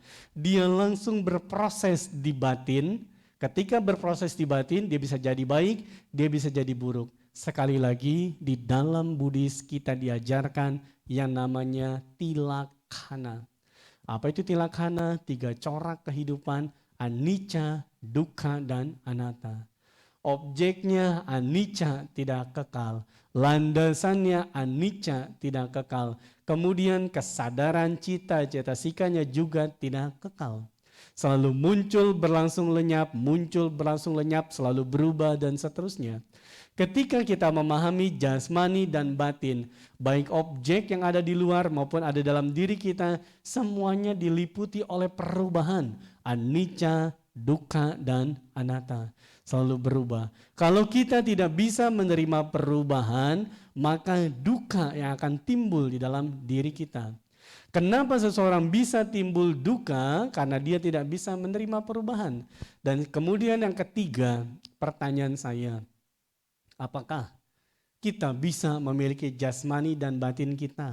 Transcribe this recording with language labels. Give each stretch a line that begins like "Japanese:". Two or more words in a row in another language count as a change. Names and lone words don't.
Indonesian: Dia langsung berproses di batin. Ketika berproses di batin, dia bisa jadi baik, dia bisa jadi buruk. Sekali lagi, di dalam Buddhis kita diajarkan yang namanya tilakkana. Apa itu tilakkana? 3 corak kehidupan,
Pali: anicca, dukkha,
Indonesian: dan anatta. Objeknya anicca, tidak kekal. Landasannya anicca, tidak kekal. Kemudian kesadaran cita-citasikanya juga tidak kekal. Selalu muncul, berlangsung lenyap, selalu berubah, dan seterusnya. Ketika kita memahami jasmani dan batin, baik objek yang ada di luar maupun ada dalam diri kita, semuanya diliputi oleh perubahan,
Pali: anicca, dukkha,
Indonesian: dan anatta. Selalu berubah. Kalau kita tidak bisa menerima perubahan, maka dukkha yang akan timbul di dalam diri kita. Kenapa seseorang bisa timbul duka? Karena dia tidak bisa menerima perubahan. Dan kemudian yang ketiga, pertanyaan saya, apakah kita bisa memiliki jasmani dan batin kita?